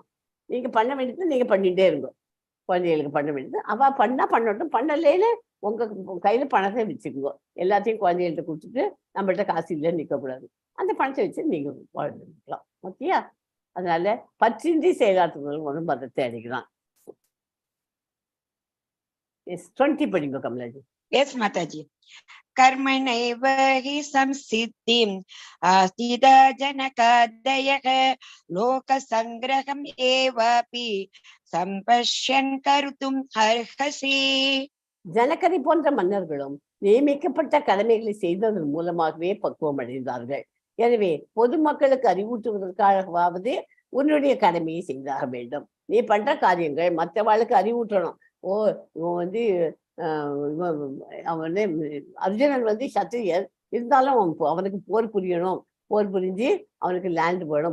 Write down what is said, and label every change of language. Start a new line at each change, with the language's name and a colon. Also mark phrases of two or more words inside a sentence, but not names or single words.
Tamil: நீங்க பண்ண வேண்டியது நீங்க பண்ணிட்டே இருங்க. குழந்தைகளுக்கு பண்ண வேண்டியது அவ பண்ணா பண்ணட்டும், பண்ணலேன்னு உங்க கையில பணத்தை வச்சுக்கோங்க. எல்லாத்தையும் குழந்தைகள்கிட்ட கொடுத்துட்டு நம்மள்ட்ட காசு இல்லைன்னு நிற்கக்கூடாது. அந்த பணத்தை வச்சு நீங்க வாழ்ந்துக்கலாம். ஓகேயா? அதனால பற்றின்றி செயலாற்றுவர்கள் ஒன்றும் மதத்தை அடைக்கிறான். 20 படிங்க கமலாஜி.
Sanskrit: यस माताजी कर्मणैव हि संसिद्धिम् आस्तिदा जनकादयः लोकसङ्ग्रहम् एवापि सम्पश्यन् कर्तुम् अर्हसि.
Tamil: ஜனகரை போன்ற மன்னர்களும் நியமிக்கப்பட்ட கடமைகளை செய்ததன் மூலமாகவே பக்குவம் அடைந்தார்கள். எனவே பொதுமக்களுக்கு அறிவூட்டுவதற்காகவாவது உன்னுடைய கடமையை செய்தாக வேண்டும். நீ பண்ற காரியங்கள் மற்றவாளுக்கு அறிவூட்டணும். இவன் வந்து அவன் வந்து அர்ஜுனன் வந்து சத்திரியர் இருந்தாலும் அவனுக்கு போர் புரியணும் போர் புரிஞ்சு அவனுக்கு லேண்ட் வேணும்.